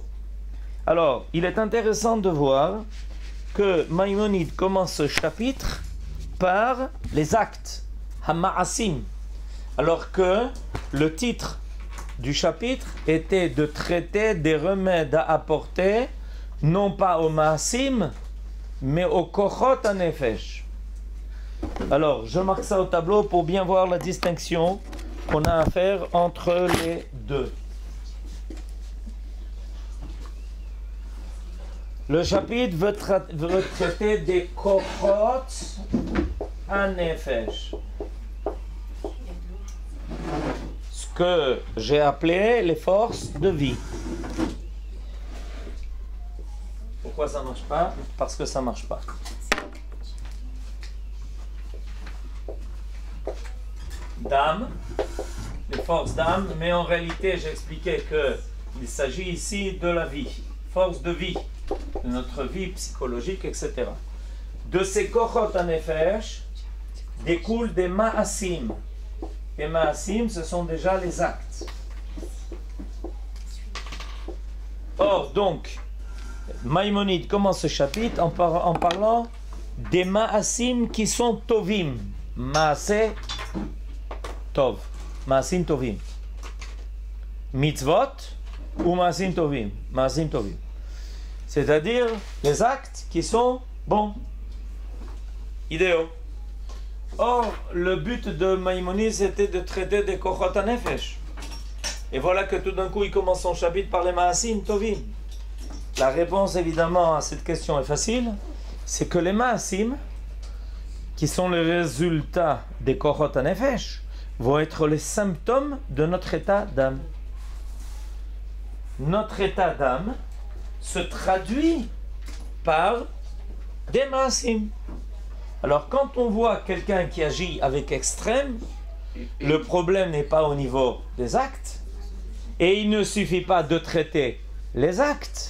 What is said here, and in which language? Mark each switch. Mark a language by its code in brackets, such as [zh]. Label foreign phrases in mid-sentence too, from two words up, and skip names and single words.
[fr] Alors, il est intéressant de voir que Maïmonide commence ce chapitre par les actes, Hama'asim, alors que le titre du chapitre était de traiter des remèdes à apporter non pas au Ma'asim mais au [he] כוחות הנפש. [fr] Alors je marque ça au tableau pour bien voir la distinction qu'on a à faire entre les deux. Le chapitre veut traiter des [he] כוחות הנפש. [fr] Ce que j'ai appelé les forces de vie. Pourquoi ça ne marche pas? Parce que ça ne marche pas. D'âme, les forces d'âme, mais en réalité j'ai expliqué qu'il s'agit ici de la vie, force de vie, de notre vie psychologique, etc. De ces [he] כוחות הנפש [fr] découlent des ma'asim. Les ma'asim, ce sont déjà les actes. Or, donc, Maïmonide commence ce chapitre en parlant des [he] מעשים [fr] sont tovim. [he] מעשה טוב. מעשים טובים. Mitzvot ou מעשים טובים. מעשים טובים. [fr] C'est-à-dire les actes qui sont bons, idéaux. Or, le but de Maïmonide, c'était de traiter des [he] כוחות הנפש. [fr] Et voilà que tout d'un coup, il commence son chapitre par les [he] מעשים טובים. [fr] La réponse, évidemment, à cette question est facile. C'est que les ma'asim, qui sont le résultat des [he] כוחות הנפש, [fr] vont être les symptômes de notre état d'âme. Notre état d'âme se traduit par des ma'asim. Alors, quand on voit quelqu'un qui agit avec extrême, le problème n'est pas au niveau des actes, et il ne suffit pas de traiter les actes.